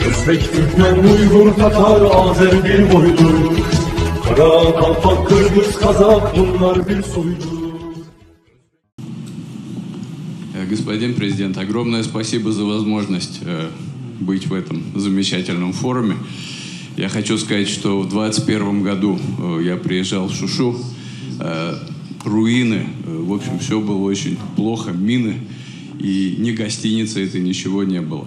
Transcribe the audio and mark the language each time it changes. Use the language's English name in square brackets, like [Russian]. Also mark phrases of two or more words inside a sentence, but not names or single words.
[Turkish] Özbek, Türkmen, Uygur, Tatar, Azer bir boydur. Kara, Kalpak, Kırgız, Kazak bunlar bir soydur. [Russian] Господин президент, огромное спасибо за возможность быть в этом замечательном форуме. Я хочу сказать, что в 2021 году я приезжал в Шушу, руины, в общем, все было очень плохо, мины, и ни гостиницы, это ничего не было.